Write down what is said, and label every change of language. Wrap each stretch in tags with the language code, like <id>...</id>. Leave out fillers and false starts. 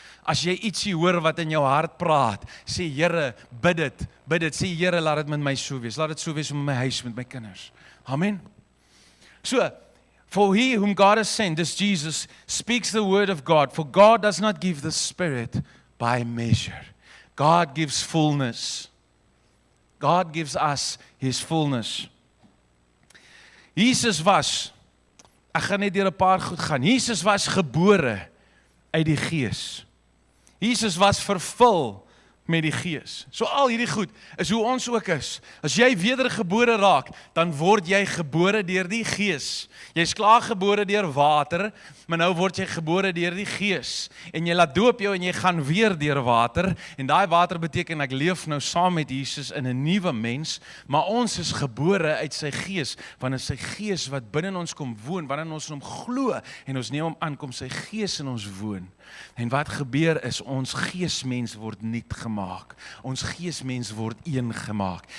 <af>As jy ietsie hoor wat in jou hart praat, sê Here, bid dit, sê Here, laat dit met my so wees, laat dit so wees met my huis, met my kinders. Amen.</af> <en>So, for he whom God has sent, this Jesus, speaks the word of God, for God does not give the Spirit by measure. God gives fullness. God gives us his fullness.</en> <af>Jesus was, ek gaan net deur 'n paar goed gaan. Jesus was gebore uit die Gees. Jesus was vervul met die Gees. So al hierdie goed is hoe ons ook is. As jy wedergebore raak, dan word jy gebore deur die Gees. Jy's klaar gebore deur water, maar nou word jy gebore deur die Gees. En jy laat doop jou en jy gaan weer deur water. En daai water beteken ek leef nou saam met Jesus in 'n nuwe mens, maar ons is gebore uit sy Gees, want dit is sy Gees wat binne ons kom woon, wanneer ons hom glo en ons neem hom aan, kom sy Gees in ons woon. En wat gebeur is, ons geesmens word nuut gemaak. Ons geesmens word een gemaak.</af>